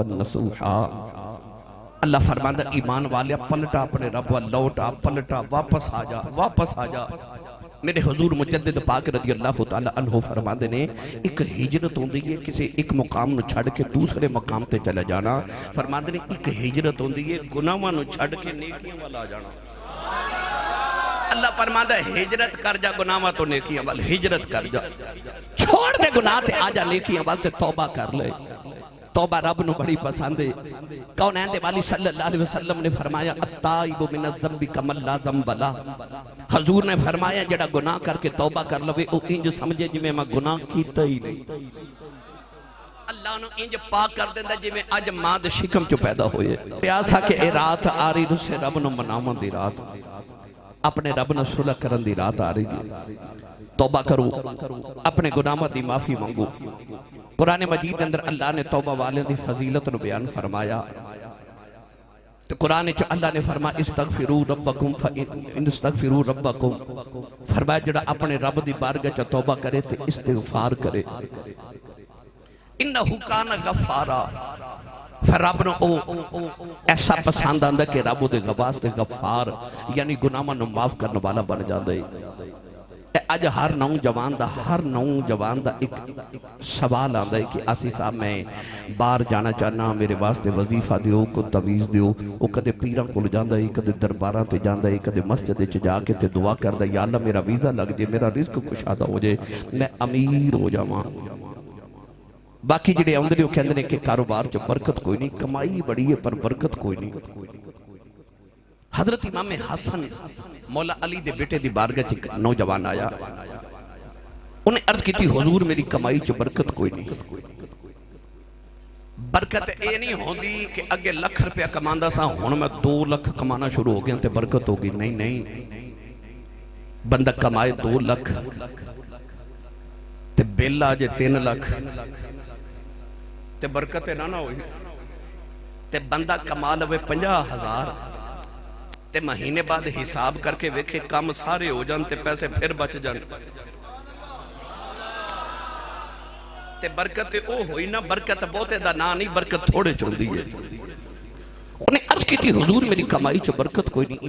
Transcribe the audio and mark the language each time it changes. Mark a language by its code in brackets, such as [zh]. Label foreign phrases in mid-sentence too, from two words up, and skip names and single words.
[pa] نصوحا اللہ فرماتا ایمان والے پلٹا اپنے رب لوٹا پلٹا واپس آ جا میرے حضور مجدد پاک [ar] رضی اللہ تعالیٰ عنہ [pa] فرماتے نے ایک ہجرت ہوندی ہے کسی ایک مقام نو چھڑ کے دوسرے مقام تے چلا جانا فرماتے نے ایک ہجرت ہوندی ہے گناہاں نو چھڑ کے نیکیاں والا جانا اللہ فرماتا ہے ہجرت کر جا گناہاں تو نیکیاں والا ہجرت کر جا چھوڑ دے گناہ تے آ جا نیکیاں والا تے توبہ کر لے توبہ رب نو بڑی پسند ہے کونین دے والی [ar] صلی اللہ علیہ وسلم [pa] نے فرمایا التائب [ar] من الذنب کمن لا ذنب لا [pa] حضور نے فرمایا جڑا گناہ کر کے توبہ کر لوے او انج سمجھے جی میں گناہ کیتا ہی نہیں اللہ نو انج پاک کر دیندا جی میں اج ماں دے شکم چ پیدا ہوئے پیاسا کہ اے رات آ رہی رس رب نو مناواں دی رات اپنے رب نال صلح کرن دی رات آ رہی ہے، توبہ کرو، اپنے گناہاں دی معافی مانگو۔ قرآن مجید اندر اللہ نے توبہ والے دی فضیلت نو بیان فرمایا، تو قرآن چ اللہ نے فرمایا [ar] استغفروا ربکم فإن استغفروا ربکم، [pa] فرمایا جڑا اپنے رب دی بارگاہ چ توبہ کرے تے استغفار کرے، [ar] انہو کان غفارا، [pa] پھر رب نو ایسا پسند آندا کہ رب دے واسطے غفار یعنی گناہاں نو معاف کرنے والا بن جاندا ہے۔ اج ہر نوجوان دا ایک سوال آندا ہے کہ آسی صاحب میں باہر جانا چاہنا، میرے واسطے وظیفہ دیو، کو تویز دیو۔ وہ کدے پیراں کول جاندا ہے، کدے درباراں تے جاندا ہے، کدے مسجد وچ جا کے تے دعا کردا ہے یا اللہ میرا ویزا لگ جائے، میرا رزق کشادہ ہو جائے، میں امیر ہو جاواں۔ باقی جڑے آندے نے وہ کہندے نے کہ کاروبار چ برکت کوئی نہیں، کمائی بڑی ہے پر برکت کوئی نہیں۔ حضرت امام حسن مولا علی دے بیٹے دی بارگاہ چ نوجوان آیا، انہیں عرض کی تھی حضور میری کمائی چ برکت کوئی نہیں۔ برکت اے نہیں ہوندی کہ اگے لکھ روپیہ کماندا سا ہن میں 2 لاکھ کمانا شروع ہو گیا تے برکت ہوگی، نہیں۔ بندہ کمائے 2 لاکھ تے بل آ جے 3 لاکھ تے برکت نہ ہوئی، تے بندہ کما لوے 50,000 تے مہینے بعد حساب کر کے ویکھے کام سارے ہو جان تے پیسے پھر بچ جان، تے برکت او ہوئی نہ، برکت بہتے دا نا نہیں، برکت تھوڑے چوندی ہے۔ انہیں عرض کی تھی حضور میری کمائی چ برکت کوئی نہیں۔